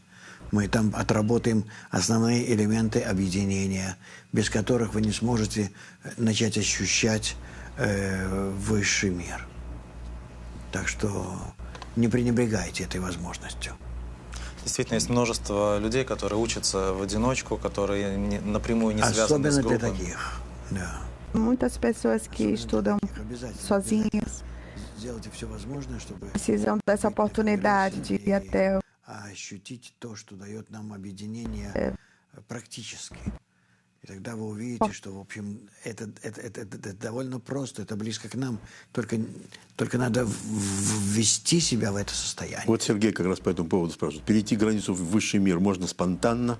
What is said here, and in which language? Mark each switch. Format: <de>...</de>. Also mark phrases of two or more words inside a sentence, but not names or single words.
<ru>Мы там отработаем основные элементы объединения, без которых вы не сможете начать ощущать высший мир. Так что не пренебрегайте этой возможностью. Действительно, есть множество людей, которые учатся в одиночку, которые напрямую не связаны с группой. Особенно для таких, да.</ru> <pt>Muitas pessoas que estudam sozinhas precisam dessa oportunidade de ir até</pt> <ru>ощутить то, что дает нам объединение практически. И тогда вы увидите, что, в общем, это довольно просто, это близко к нам, только надо ввести себя в это состояние. Вот Сергей как раз по этому поводу спрашивает. Перейти границу в высший мир можно спонтанно?</ru>